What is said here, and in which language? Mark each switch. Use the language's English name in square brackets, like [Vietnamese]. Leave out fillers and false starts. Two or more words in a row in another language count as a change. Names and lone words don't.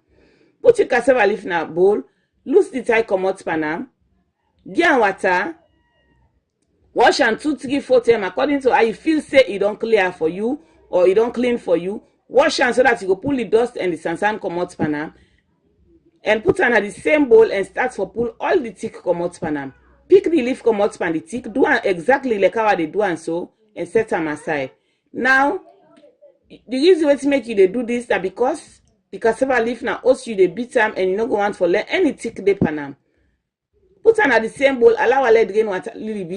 [Nigerian Pidgin] Put your cassava leaf na bowl, loose the tie comot pan am, give am water, wash am 2, 3, 4 times according to how you feel say e don clear for you or e don clean for you. Wash am so that you go pull the dust and the sand comot pan am, and put am at the same bowl and start for pull all the thick comot pan am. Pick the leaf comot pan the thick, do am exactly like how they do and so, and set them aside. Now, the reason why to make you they do this that because the cassava leaf now also you they beat them and you no go want for let any thick dey pan am. Put them at the same bowl, allow her let drain water little bit.